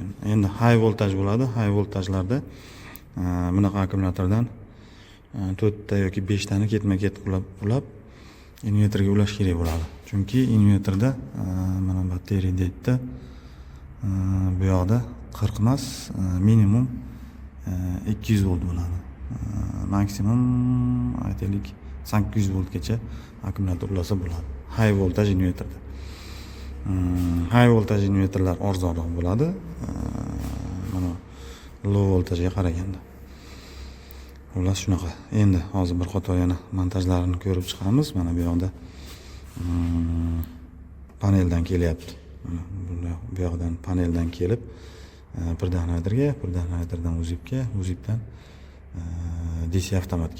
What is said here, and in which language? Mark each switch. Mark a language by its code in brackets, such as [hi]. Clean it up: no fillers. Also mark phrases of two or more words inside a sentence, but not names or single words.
[uz] Endi high voltaj bo'ladi. High voltajlarda bunaqa akkumulyatordan 4 ta yoki 5 tani ketma-ket ulab inverterga ulash kerak bo'ladi. Chunki inverterda mana bateriya deydi, bu yoqda 40 emas, minimum 200 volt bo'ladi. Maksimum aytaylik 800 voltgacha akkumulyator ulasa bo'ladi. [en] High voltage [uz] inverterda. [en] High voltage [uz] inverterlar arzonroq bo'ladi. Mana low voltajga qaraganda. Xullas shunaqa. Endi hozir bir qator yana montajlarini ko'rib chiqamiz. Mana bu yoqda paneldan kelyapti. Mana bu yoqdan paneldan kelib, bir danatorga, bir danatordan uzibdan DC avtomatga.